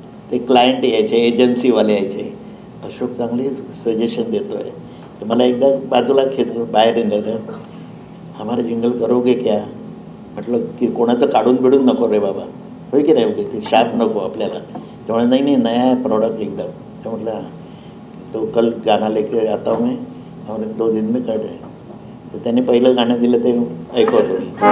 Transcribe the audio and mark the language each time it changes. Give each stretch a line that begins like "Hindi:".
Marathi: ते क्लायंट यायचे, एजन्सीवाले यायचे, अशोक चांगली सजेशन देतो आहे. तर मला एकदा बाजूला खेचलं, बाहेर नेलं,
Hindi: हमारा जिंगल करोगे क्या?
Marathi: म्हटलं की कोणाचं काढून बिडून नको रे बाबा, होय की नाही, ते शाप नको आपल्याला. त्यामुळे नाही
Hindi: नया प्रोडक्ट
Marathi: एकदम.
Hindi: तो म्हटलं तो कल गाना लेके आता हूँ मैं और 2 दिन में कट है.
Marathi: तर त्याने पहिलं गाणं दिलं ते ऐकवतो मी.